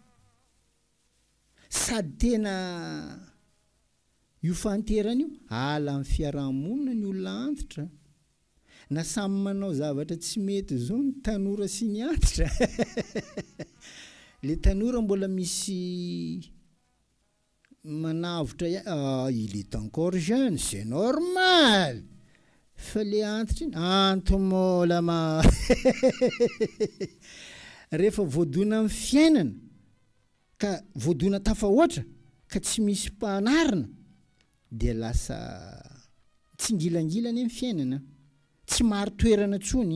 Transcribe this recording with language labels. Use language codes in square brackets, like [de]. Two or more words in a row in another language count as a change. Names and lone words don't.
[mg] Sady tena io fahanterana io ala amin'ny fiarahamonina ny olona antitra, na samy manao zavatra tsy mety zao ny tanora sy ny antitra. Le tanora mbola misy manavotra [fr] il est encore jeune, c'est normal. [mg] Fa le antitra iny antomola ma. Rehefa voadona amin'ny fiainana ka voadona tafahoatra ka tsy misy mpanarina dia lasa tsingilangilany amin'ny fiainana, tsy maro toerana tsony.